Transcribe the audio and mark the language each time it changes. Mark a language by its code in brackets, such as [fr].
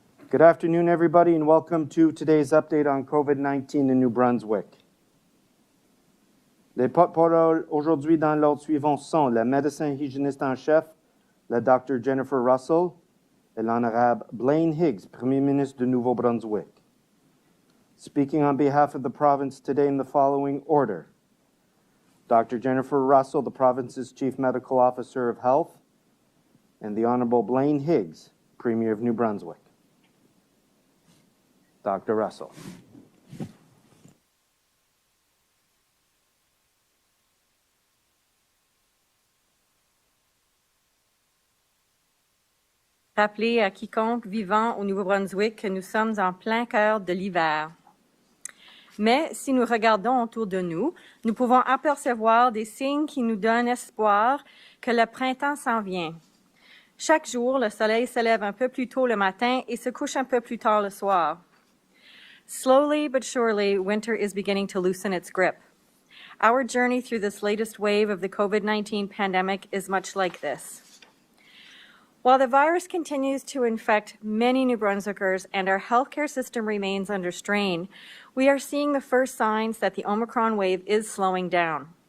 [en] Good afternoon, everybody, and welcome to today's update on COVID-19 in New Brunswick. [fr] Les porte-paroles aujourd'hui dans l'ordre suivant sont la médecin hygiéniste en chef, la Dr. Jennifer Russell, et l'honorable Blaine Higgs, Premier ministre du Nouveau-Brunswick. [en] Speaking on behalf of the province today in the following order: Dr. Jennifer Russell, the province's Chief Medical Officer of Health, and the Honorable Blaine Higgs, Premier of New Brunswick. Dr. Russell. [fr] Rappeler à quiconque vivant au Nouveau-Brunswick que nous sommes en plein cœur de l'hiver. Mais si nous regardons autour de nous, nous pouvons apercevoir des signes qui nous donnent espoir que le printemps s'en vient. Chaque jour, le soleil se lève un peu plus tôt le matin et se couche un peu plus tard le soir. [en] Slowly but surely, winter is beginning to loosen its grip. Our journey through this latest wave of the COVID-19 pandemic is much like this. While the virus continues to infect many New Brunswickers and our healthcare system remains under strain, we are seeing the first signs that the Omicron wave is slowing down.